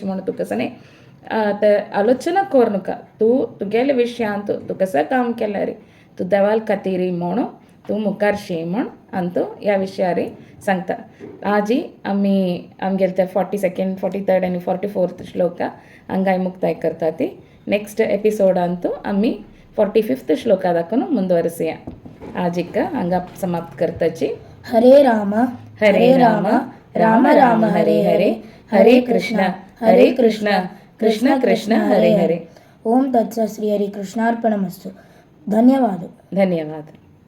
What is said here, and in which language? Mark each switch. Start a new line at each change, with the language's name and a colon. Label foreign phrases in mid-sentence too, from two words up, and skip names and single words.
Konkani: म्हूण तुका सने ते आलोचना करूनाका तूं तुगेले विशयांत तूं कसं काम केल्यार तूं देवाल खातीर म्हूण तूं मुखार शी म्हूण आनी तूं ह्या विशयार सांगता आजी आमी आमगेले ते 42nd 43rd आनी 44th श्लोका हांगाय मुक्ताय करता ती नेक्स्ट एपिसोडांत आमी 45th श्लोका दाखोवन ಮುಂದುವರಿಸಿಯ आजिक हांगा समाप्त करताची
Sanskrit: हरे राम राम राम हरे हरे हरे कृष्ण कृष्ण कृष्ण हरे हरे ओम तत्सत् श्री हरि कृष्णार्पणमस्तु धन्यवाद
Konkani: धन्यवाद